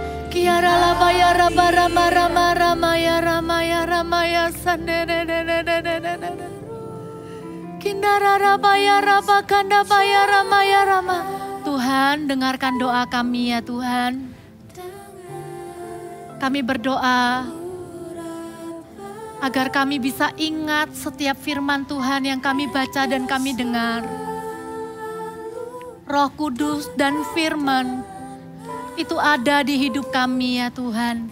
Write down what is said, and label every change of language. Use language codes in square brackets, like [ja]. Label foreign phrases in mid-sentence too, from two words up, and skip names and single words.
[id] Kiara laba ya raba rama rama rama ya rama ya rama ya sande de de de de de de de. Kindara raba ya raba kanda ya rama ya rama. Tuhan, dengarkan doa kami ya Tuhan. Kami berdoa agar kami bisa ingat setiap firman Tuhan yang kami baca dan kami dengar. Roh Kudus dan firman itu ada di hidup kami ya Tuhan.